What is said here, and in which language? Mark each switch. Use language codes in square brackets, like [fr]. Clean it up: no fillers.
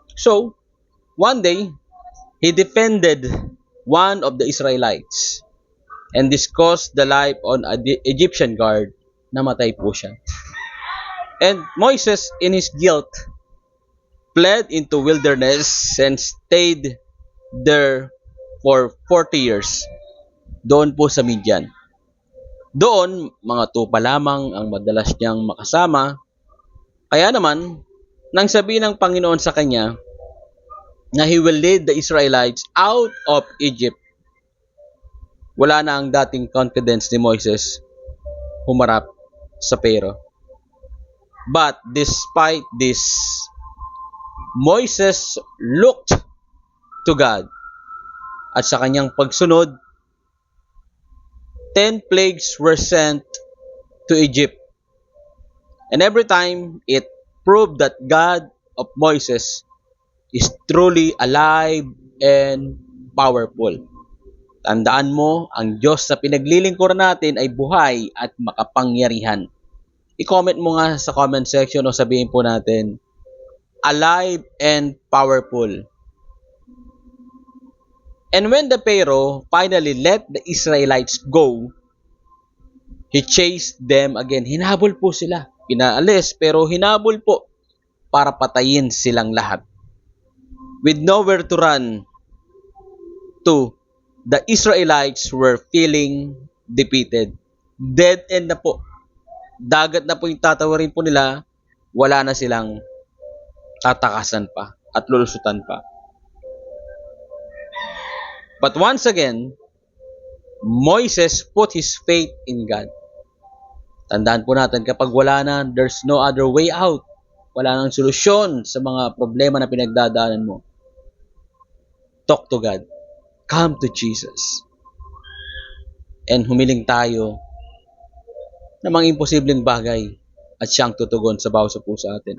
[en] So, one day, he defended one of the Israelites, and this cost the life on an Egyptian guard. [tl] Namatay po siya. [en] And Moses, in his guilt, fled into wilderness and stayed there for 40 years. [tl] Doon po sa Midian. Doon, mga tupa lamang ang madalas niyang makasama. Kaya naman, nang sabihin ng Panginoon sa kanya na [en] He will lead the Israelites out of Egypt, [tl] wala na ang dating confidence ni Moses humarap sa Pharaoh. [en] But despite this, Moses looked to God [tl] at sa kanyang pagsunod, [en] 10 plagues were sent to Egypt. And every time, it proved that God of Moses is truly alive and powerful. [tl] Tandaan mo, ang Diyos na pinaglilingkuran natin ay buhay at makapangyarihan. I-comment mo nga sa comment section o sabihin po natin, alive and powerful. [en] And when the Pharaoh finally let the Israelites go, he chased them again. [tl] Hinabol po sila. Pinaalis pero hinabol po para patayin silang lahat. [en] With nowhere to run to, the Israelites were feeling defeated. [tl] Dead end na po. Dagat na po yung tatawarin po nila, wala na silang tatakasan pa at lulusutan pa. [en] But once again, Moses put his faith in God. [tl] Tandaan po natin, kapag wala na, [en] there's no other way out. [tl] Wala nang solusyon sa mga problema na pinagdadaanan mo. [en] Talk to God. Come to Jesus. And [tl] humiling tayo na mga imposibleng bagay at siyang tutugon sa bawat sa puso atin.